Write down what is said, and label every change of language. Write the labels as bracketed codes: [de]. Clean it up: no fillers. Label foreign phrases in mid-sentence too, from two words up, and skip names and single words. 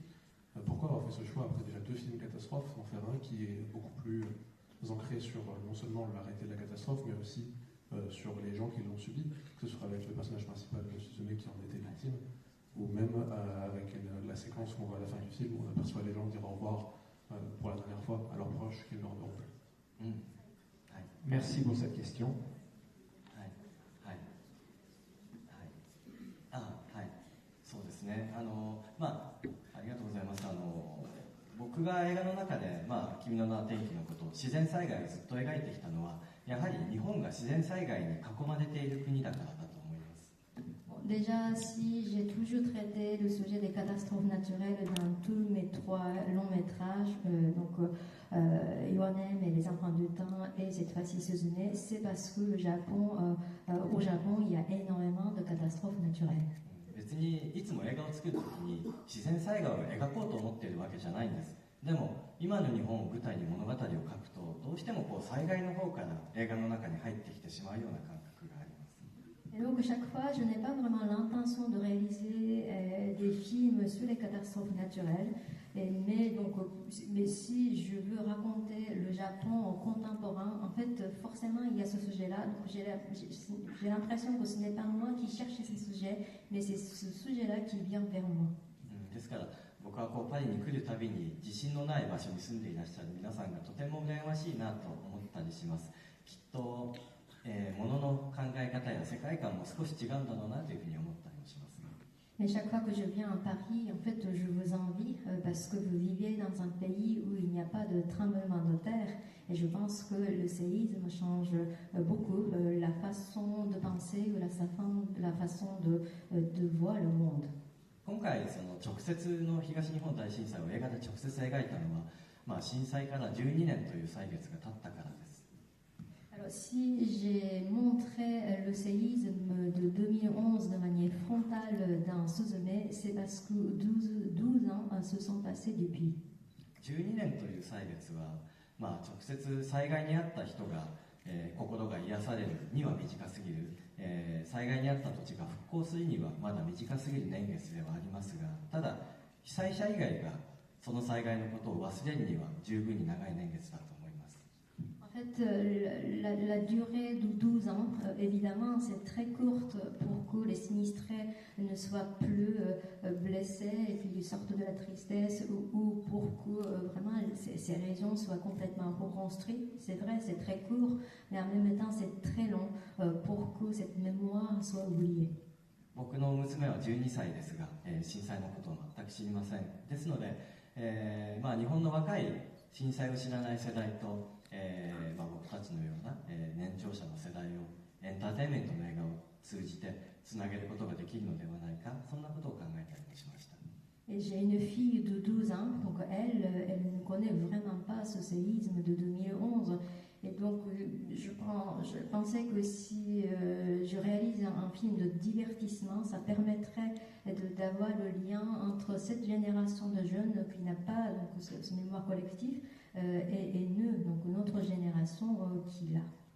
[fr] Pourquoi avoir fait ce choix, après déjà 2 films catastrophes, d'en faire un qui est beaucoup plus ancré sur non seulement la réalité de la catastrophe, mais aussi sur les gens qui l'ont subi, que ce soit avec le personnage principal de Suzume qui en était victime, ou même avec la séquence qu'on voit à la fin du film où on aperçoit les gens dire au revoir pour la dernière fois à leurs proches qu'ils ne reverront plus. Merci pour cette question. [ja] そうですね。ありがとうございます。僕が映画の中で、君の名は天気のこと、自然災害をずっと描いてきたのは、やはり日本が自然災害に囲まれている国だからだと思います。 [fr] Déjà, si j'ai toujours traité le sujet des catastrophes naturelles dans tous mes 3 longs métrages, Ionem et les enfants du temps et cette fois-ci Suzume, c'est parce que au Japon, il y a énormément de catastrophes naturelles. [ja] 別にいつも映画を作るときに自然災害を描こうと思っているわけじゃないんです。でも今の日本を舞台に物語を書くとどうしても災害の方から映画の中に入ってきてしまうような感覚があります。 [fr] Et donc chaque fois, je n'ai pas vraiment l'intention de réaliser des films sur les catastrophes naturelles, mais si je veux raconter le Japon contemporain, en fait, forcément, il y a ce sujet-là. Donc j'ai l'impression que ce n'est pas moi qui cherche ces sujets, mais c'est ce sujet-là qui vient vers moi. [ja] ですから僕はパリに来るたびに地震のない場所に住んでいらっしゃる皆さんがとても羨ましいなと思ったりします。きっと物の考え方や世界観も少し違うんだろうなというふうに思ったりもします。 [fr] Mais chaque fois que je viens à Paris, en fait, je vous envie parce que vous vivez dans un pays où il n'y a pas de tremblement de terre. Et je pense que le séisme change beaucoup la façon de penser ou la façon de voir le monde. [ja] 今回直接の東日本大震災を映画で直接描いたのは、震災から12年という歳月が経ったからです。 [fr] Alors, si j'ai montré le séisme de 2011 de manière frontale dans Suzume, c'est parce que 12 ans se sont passés depuis. [ja] 12 年という歳月は、直接災害に遭った人が、心が癒されるには短すぎる、災害に遭った土地が復興するにはまだ短すぎる年月ではありますが、ただ被災者以外がその災害のことを忘れるには十分に長い年月だと思います。 [fr] En fait, la durée de 12 ans, évidemment, c'est très courte pour que les sinistrés ne soient plus blessés et qu'ils sortent de la tristesse ou pour que vraiment ces régions soient complètement reconstruites. C'est vrai, c'est très court, mais en même temps, c'est très long pour que cette mémoire soit oubliée. [ja] 僕の娘は12歳ですが、震災のことを全く知りません。ですので、日本の若い震災を知らない世代と、僕たちのような、年長者の世代をエンターテインメントの映画を通じてつなげることができるのではないか、そんなことを考えたりもしました。 [fr] Et j'ai une fille de 12 ans face au séisme de 2011. Et donc, je pensais que si je réalise un film de divertissement, ça permettrait d'avoir le lien entre cette génération de jeunes qui n'a pas donc, ce mémoire collectif et nous, donc notre génération qui l'a.